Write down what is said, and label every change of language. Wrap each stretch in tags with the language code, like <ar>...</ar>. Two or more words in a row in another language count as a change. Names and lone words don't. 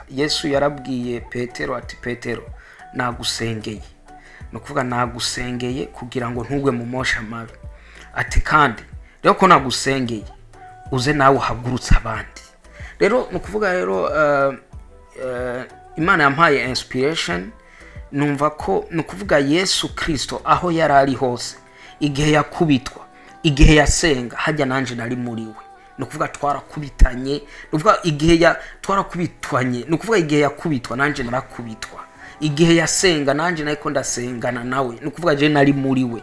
<rw>Yesu yarabwiye Petero ati, Petero nagusengeye, ni ukuvuga nagusengeye kugira ngo ntugwe mu mosha mabi, ati kandi rero ko nagusengeye uze nawe uhagurutsa abandi. Rero ni ukuvuga rero Imana yampaye inspiration, numva ko ni ukuvuga Yesu Kristo aho yari ari hose, igihe yakubitwa, igihe yasenga, hajya nanje nari muri we. Ni ukuvuga twarakubitanye, ni ukuvuga igihe twarakubitwanye, ni ukuvuga igihe yakubitwa nanje narakubitwa, igihe yasenga nanje nariko ndasengana nawe, ni ukuvuga je nari muri we.</rw>